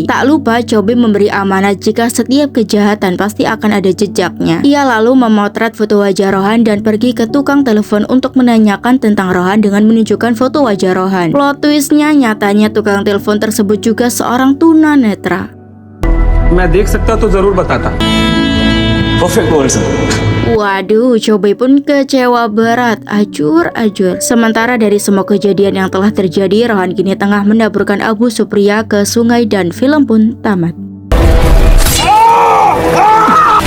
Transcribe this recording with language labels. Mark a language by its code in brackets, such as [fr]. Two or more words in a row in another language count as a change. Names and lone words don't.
[id] Tak lupa Chobe memberi amanat jika setiap kejahatan pasti akan ada jejaknya. Ia lalu memotret foto wajah Rohan dan pergi ke tukang telepon untuk menanyakan tentang Rohan dengan menunjukkan foto wajah Rohan. Plot twistnya, nyatanya tukang telepon tersebut juga seorang tunanetra. [hi] मैं देख सकता तो जरूर बताता। [en] Perfect goal, sir. [id] Waduh, Chobei pun kecewa berat, ajur-ajur. Sementara dari semua kejadian yang telah terjadi, Rohan kini tengah mendaburkan Abu Supriya ke sungai dan film pun tamat.